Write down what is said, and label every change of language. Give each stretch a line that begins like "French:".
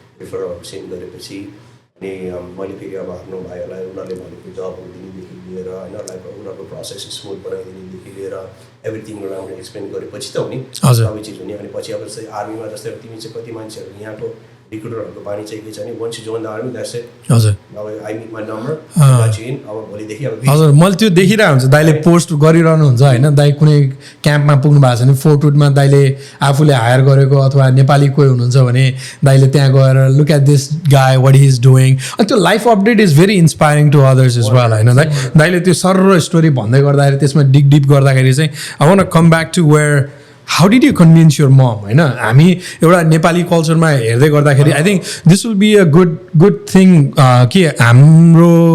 Nepali: रिफरहरू send गरेपछि अनि मैले फेरि अब आफ्नो भाइहरूलाई उनीहरूले भनेको जबहरू दिनेदेखि लिएर होइन लाइक उनीहरूको प्रोसेस स्मुथ बनाइदिनेदेखि लिएर एभ्रिथिङ राम्रो एक्सप्लेन गरेपछि त हो नि सबै चिज हुने अनि पछि अब जस्तै आर्मीमा जस्तै तिमी चाहिँ कति मान्छेहरू यहाँको रिक्रुटरहरूको बानी चाहिँ के छ नि
English: once you join the army that's it
Nepali: हजुर
English: अब I meet my number in अब भोलिदेखि अब
Nepali: हजुर मैले त्यो देखिरहेको हुन्छ दाइले पोस्ट गरिरहनु हुन्छ होइन दाइ कुनै क्याम्पमा पुग्नु भएको छ भने फोर्ट वुडमा दाइले आफूले हायर गरेको अथवा नेपाली कोही हुनुहुन्छ भने दाइले त्यहाँ गएर
English: look at this guy what he is doing
Nepali: अनि त्यो life update is very inspiring to others is well होइन दाइले त्यो सर्र स्टोरी भन्दै गर्दाखेरि त्यसमा डिप गर्दाखेरि चाहिँ
English: I want to come back to where how did you convince your mom
Nepali: होइन हामी एउटा नेपाली कल्चरमा हेर्दै गर्दाखेरि
English: I think this will be a good thing
Nepali: कि हाम्रो